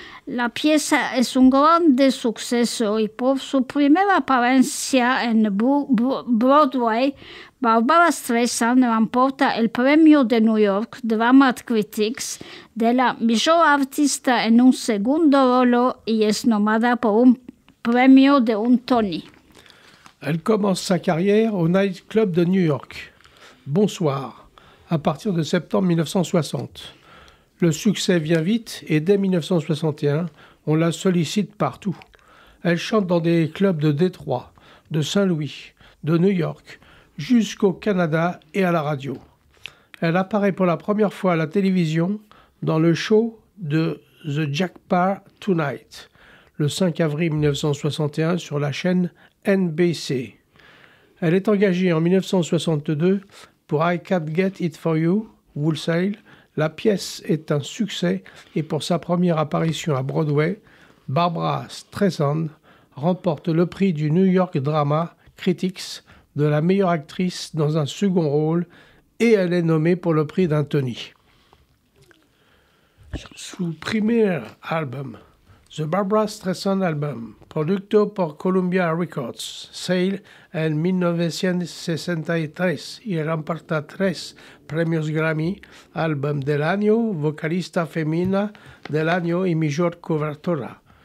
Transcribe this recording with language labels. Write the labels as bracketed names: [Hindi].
[Ladino] La pieza es un grande suceso y por su primera apariencia en Broadway, Barbra Streisand remporta el premio de New York Drama Critics de la mejor artista en un segundo rol y es nombrada por un premio de un Tony. [French] Elle commence sa carrière au Night Club de New York, Bonsoir, à partir de septembre 1960. Le succès vient vite et dès 1961, on la sollicite partout. Elle chante dans des clubs de Détroit, de Saint-Louis, de New York, jusqu'au Canada et à la radio. Elle apparaît pour la première fois à la télévision dans le show de The Jack Paar Tonight, le 5 avril 1961 sur la chaîne NBC. Elle est engagée en 1962 pour I Can't Get It For You, Wholesale. La pièce est un succès et pour sa première apparition à Broadway, Barbra Streisand remporte le prix du New York Drama Critics de la meilleure actrice dans un second rôle et elle est nommée pour le prix d'un Tony. [Ladino] Su primer album, The Barbra Streisand Album, producto por Columbia Records, sale en 1963 y remporta 3 premios Grammy, Álbum del Año, Vocalista Femenina del Año y Mejor Cobertura.